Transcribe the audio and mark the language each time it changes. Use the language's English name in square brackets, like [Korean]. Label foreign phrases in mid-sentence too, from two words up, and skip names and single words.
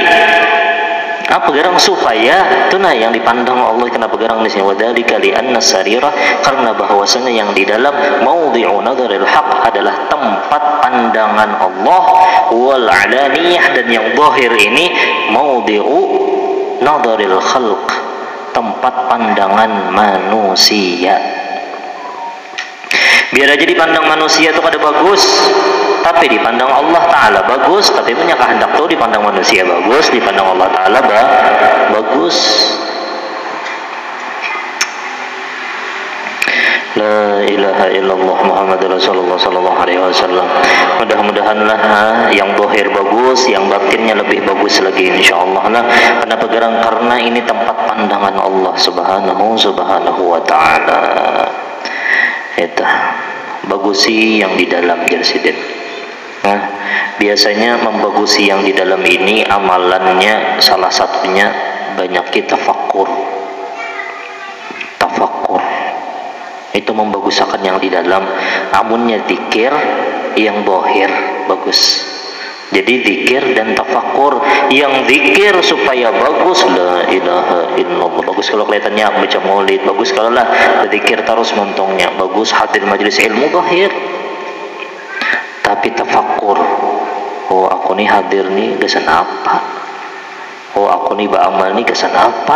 [Banjar] Apa gerang supaya itu nah yang dipandang Allah kenapa gerang di sini [Arabic] وذلك لأن السريرة [Banjar] karena bahwasanya yang di dalam [Arabic] موضع نظر الحق [Banjar] adalah tempat pandangan Allah [Arabic] والعلانية [Banjar] dan yang zahir ini [Arabic] موضع نظر الخلق [Banjar] tempat pandangan manusia. Biar aja dipandang manusia itu kada bagus, tapi dipandang Allah Ta'ala bagus. Tapi punya kehendak tuh dipandang manusia bagus, dipandang Allah Ta'ala bagus. [Arabic] لا إله إلا الله محمد رسول الله صلى الله عليه وسلم. [Banjar] Mudah-mudahanlah yang zahir bagus, yang batinnya lebih bagus lagi insyaallah lah. Kenapa gerang? Karena ini tempat pandangan Allah [Arabic] سبحانه وتعالى. [Banjar] Itu bagusi yang di dalam jersiden. Nah, biasanya membagusi yang di dalam ini amalannya salah satunya banyak kita tafakur. Itu membaguskan yang di dalam. Amunnya zikir yang zahir bagus. Jadi zikir dan tafakur. Yang zikir supaya bagus [Arabic] لا إله إلا الله. [Banjar] Bagus kalau kelihatannya baca maulid, bagus kalau lah berzikir terus montongnya, bagus hadir majelis ilmu zahir. Tapi tafakur, oh aku nih hadir nih kesan apa? Oh aku nih beramal nih kesan apa?